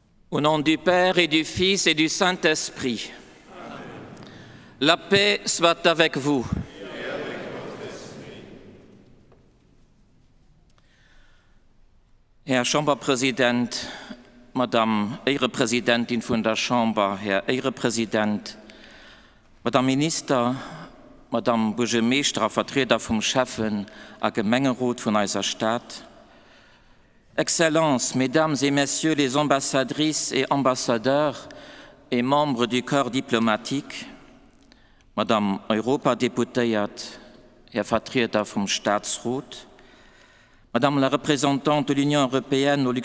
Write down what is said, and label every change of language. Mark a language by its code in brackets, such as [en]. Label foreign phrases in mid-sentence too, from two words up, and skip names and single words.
[fr] Au nom du Père et du Fils et du Saint-Esprit, la paix soit avec vous. [lb] Herr Chamberpräsident, Madame Ehrepräsidentin von der Chambre, Herr Ehrepräsident, Madame Minister, Madame Burgermeister, Vertreter vom Chefen, a Gemengerot von unserer Stadt, [fr] Excellences, Mesdames et Messieurs les ambassadrices et ambassadeurs et membres du corps diplomatique, Madame [lb] Europadeputiert, Herr Vertreter vom Staatsrat, [fr] Madame la représentante de l'Union européenne au